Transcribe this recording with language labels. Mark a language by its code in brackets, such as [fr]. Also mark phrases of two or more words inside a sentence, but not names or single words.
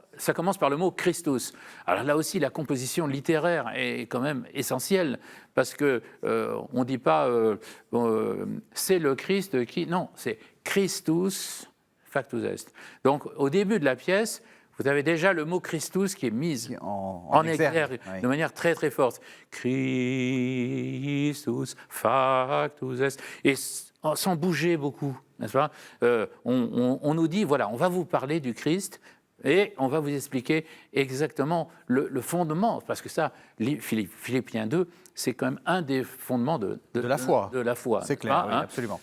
[fr] Ça commence par le mot Christus. Alors là aussi, la composition littéraire est quand même essentielle, parce que on ne dit pas c'est le Christ qui... Non, c'est [la] Christus factus est. [fr] Donc au début de la pièce, vous avez déjà le mot Christus qui est mis en exergue de manière très très forte. [la] Christus factus est. [fr] Et sans bouger beaucoup, n'est-ce pas, on nous dit, voilà, on va vous parler du Christ, et on va vous expliquer exactement le fondement, parce que ça, Philippiens 2, c'est quand même un des fondements de la foi. C'est clair, oui, absolument.